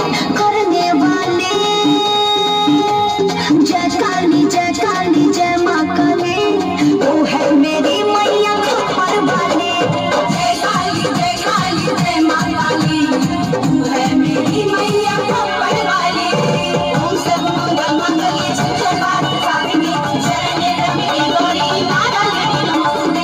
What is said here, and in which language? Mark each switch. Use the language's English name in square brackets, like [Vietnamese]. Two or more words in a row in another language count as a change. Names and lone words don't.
[Hindi] जय काली जय माँ काली, तू है मेरी मैया खप्पर वाली। जय काली जय माँ काली, तू है मेरी मैया खप्पर वाली। [Sanskrit] ओम सर्वमंगल मंगले शिवे साधिके शरण्ये त्र्यंबके गौरी नारायणी नमोस्तुते।